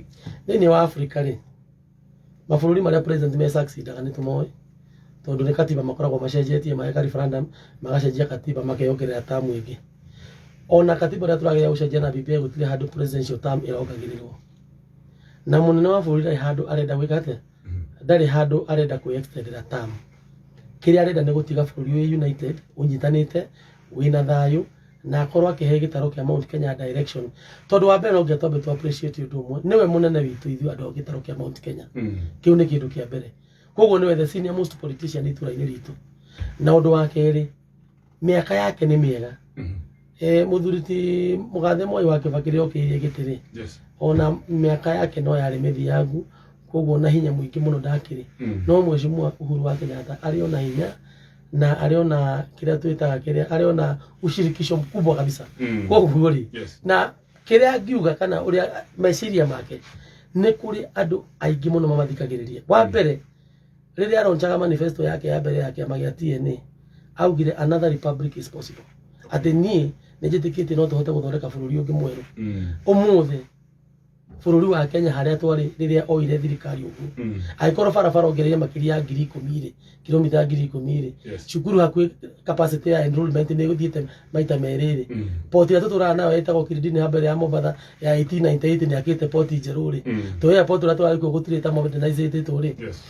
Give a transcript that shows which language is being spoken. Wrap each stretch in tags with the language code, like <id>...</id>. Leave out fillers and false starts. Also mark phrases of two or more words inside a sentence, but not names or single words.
<ki>thĩinĩ wa Afrika rĩ mabũrũri marĩa president me succeedaga nĩ tũmoĩ tondu ni katiba makoragwo macenjetie mageka referendum magacenjia katiba makeyongerera tamu ĩngĩ ona katiba ĩrĩa tũrageria gũcenjia na BBI gũtirĩ handũ</ki> <en>presidential term</en> <ki>ĩrongagĩrĩrwo na mũnene wa bũrũri ndarĩ handũ arenda gwĩka atĩa ndarĩ handũ arenda kwĩextendera term kĩrĩa arenda nĩ gũtiga bũrũri wĩ united ũnyitanĩte wĩna thayũ na akorwo akĩhe gĩtaro kĩa Mount Kenya direction tondu wa mbere no ngĩatwambe tu appreciate ũndũ ũmwe nĩwe mũnene witũ ithuĩ andũ a gĩtaro kĩa Mount Kenya kĩu nĩ kĩndũ kĩa mbere koguo niwe</ki> <en>the senior most politician</en> <ki>itũra-inĩ ritũ na ũndũ wa kerĩ mĩaka yake nĩ mĩega mũthuri ti mũgathe Moi wa Kibaki rĩrĩa okĩire gĩtĩ ona mĩaka yake no yarĩ mĩthiangu koguo na hinya mũingĩ mũno ndakĩrĩ no mheshimiwa Uhuru wa Kenyatta arĩ ona hinya na arĩ ona kĩrĩa twĩtaga kĩrĩa arĩ ona</ki> <sw>ushirikisho mkubwa kabisa</sw> <ki>koguo rĩ na kĩrĩa ngiuga kana ũrĩa meciria make nĩ kũrĩ andũ aingĩ mũno mamathikagĩrĩria wa mbere rĩrĩa aronchaga manifesto yake ya mbere ya kĩama gĩa TNA augire</ki> <en>another republic is possible</en> <ki>atĩ niĩ nĩ njĩtĩkĩtie no tũhote gũthondeka bũrũri ũngĩ mwerũ ũmũthĩ bũrũri wa Kenya harĩa twarĩ rĩrĩa oire thirikari ũguo agĩkorwo barabara ongereire makĩria ya 10,000 rĩ kilomita 10,000 rĩ cukuru hakuhĩ capacity ya enrollment nĩ gũthiĩte maita merĩ rĩ port ya tũtũraga nayo ĩtagwo Kiridini hambere ya Mombasa ya 1898 nĩ akĩte port njerũ rĩ tũ airport ũrĩa tũrarĩ kuo gũtirĩ ta modernized rĩ</ki>